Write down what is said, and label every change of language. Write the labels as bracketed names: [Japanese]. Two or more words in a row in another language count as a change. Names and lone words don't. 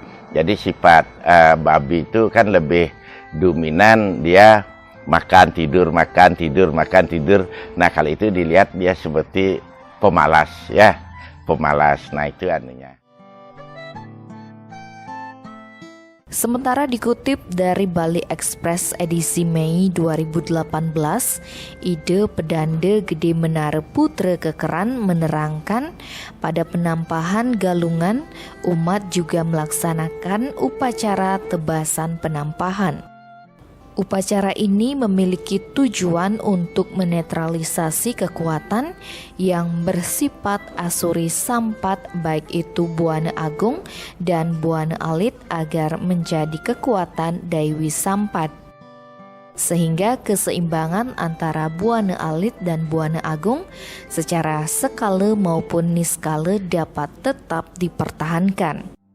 [Indonesian] Jadi sifat babi itu kan lebih dominan, dia makan tidur, makan tidur, makan tidur. Nah, kalau itu dilihat dia seperti pemalas ya, pemalas. Nah, itu anunya. Sementara dikutip dari Bali Express edisi Mei 2018, Ide Pedanda Gede Menara Putra Kekeran menerangkan pada penampahan Galungan, umat juga melaksanakan upacara tebasan penampahan. Upacara ini memiliki tujuan untuk menetralisasi kekuatan yang bersifat asuri sampat, baik itu Buana Agung dan Buana Alit, agar menjadi kekuatan Daiwi Sampat. Sehingga keseimbangan antara Buana Alit dan Buana Agung secara skala maupun niskala dapat tetap dipertahankan.